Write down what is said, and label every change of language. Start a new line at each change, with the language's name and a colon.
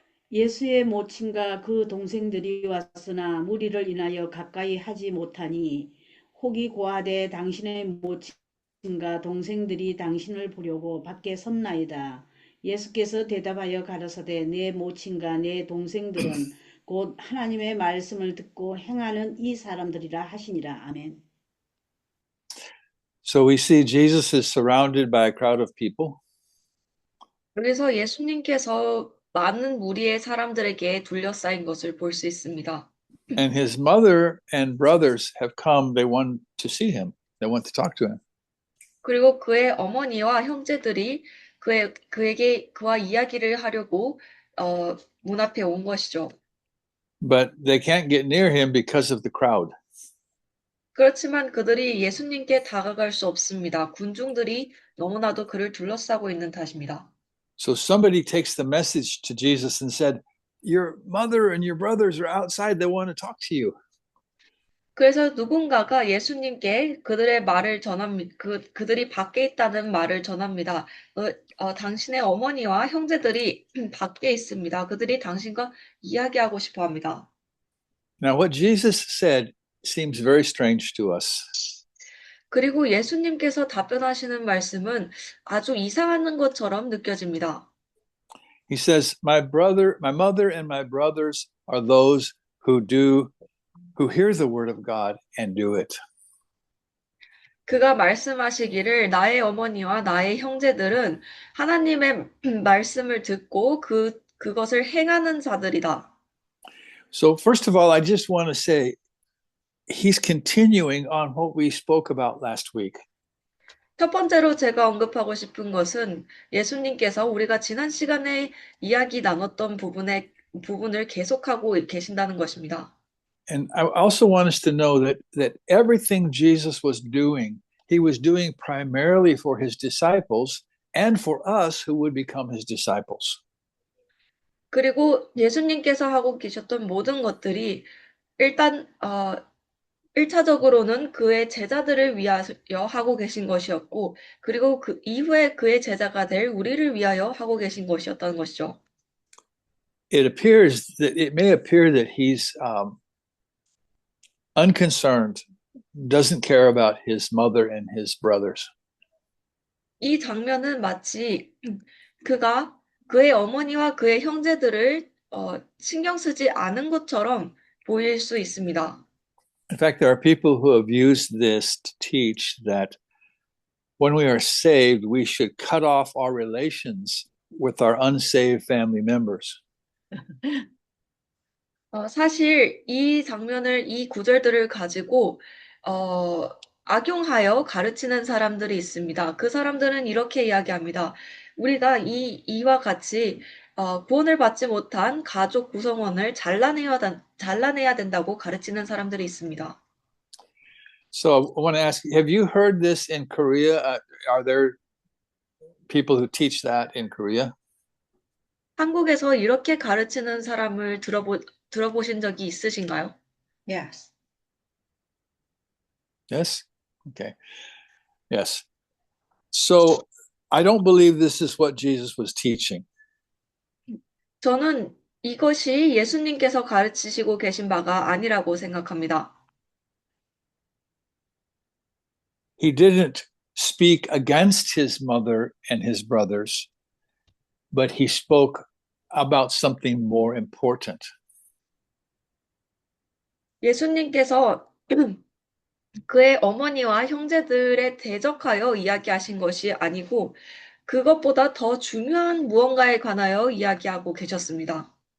Korean: 예수의 모친과 그 동생들이 왔으나 무리를 인하여 가까이 하지 못하니 혹이 고하되 당신의 모친과 동생들이 당신을 보려고 밖에 섰나이다. 예수께서 대답하여 가라사대 내 모친과 내 동생들은 곧 하나님의 말씀을 듣고 행하는 이 사람들이라 하시니라. 아멘.
English: So we see Jesus is surrounded by a crowd of people.
Korean: 여기서 예수님께서 많은 무리의 사람들에게 둘러싸인 것을 볼 수 있습니다.
English: And his mother and brothers have come. They want to see him. They want to talk to him.
Korean: 그리고 그의 어머니와 형제들이 그와 이야기를 하려고 문 앞에 온 것이죠.
English: But they can't get near him because of the crowd.
Korean: 그렇지만 그들이 예수님께 다가갈 수 없습니다. 군중들이 너무나도 그를 둘러싸고 있는 탓입니다.
English: So somebody takes the message to Jesus and said, your mother and your brothers are outside. They want to talk to you.
Korean: 그래서 누군가가 예수님께 그들의 말을 전합니다. 그들이 밖에 있다는 말을 전합니다. 당신의 어머니와 형제들이 밖에 있습니다. 그들이 당신과 이야기하고 싶어 합니다.
English: Now, what Jesus said seems very strange to us.
Korean: 그리고 예수님께서 답변하시는 말씀은 아주 이상한 것처럼 느껴집니다.
English: He says, my mother and my brothers are those who hear the word of God and do it.
Korean: 그가 말씀하시기를 나의 어머니와 나의 형제들은 하나님의 말씀을 듣고 그것을 행하는 자들이다.
English: So first of all, I just want to say, he's continuing on what we spoke about last week.
Korean: 첫 번째로 제가 언급하고 싶은 것은 예수님께서 우리가 지난 시간에 이야기 나눴던 부분을 계속하고 계신다는 것입니다.
English: And I also want us to know that everything Jesus was doing, he was doing primarily for his disciples and for us who would become his disciples.
Korean: 그리고 예수님께서 하고 계셨던 모든 것들이 일단 1차적으로는 그의 제자들을 위하여 하고 계신 것이었고, 그리고 그 이후에 그의 제자가 될 우리를 위하여 하고 계신 것이었다는 것이죠.
English: It may appear that he's unconcerned, doesn't care about his mother and his brothers.
Korean: 이 장면은 마치 그가 그의 어머니와 그의 형제들을 신경 쓰지 않은 것처럼 보일 수 있습니다.
English: In fact, there are people who have used this to teach that when we are saved, we should cut off our relations with our unsaved family members.
Korean: 사실 이 구절들을 가지고 악용하여 가르치는 사람들이 있습니다. 그 사람들은 이렇게 이야기합니다. 우리가 이와 같이 구원을 받지 못한 가족 구성원을 잘라내야 된다고 가르치는 사람들이 있습니다.
English: So I want to ask, have you heard this in Korea? Are there people who teach that in Korea?
Korean: 한국에서 이렇게 가르치는 사람을 들어보신 적이 있으신가요?
English: Yes. Yes? Okay. Yes. So I don't believe this is what Jesus was teaching.
Korean: 저는 이것이 예수님께서 가르치시고 계신 바가 아니라고 생각합니다.
English: He didn't speak against his mother and his brothers, but he spoke about something more important.
Korean: 예수님께서 그의 어머니와 형제들에 대적하여 이야기하신 것이 아니고 그것보다 더 중요한 무언가에 관하여 이야기하고 계셨습니다.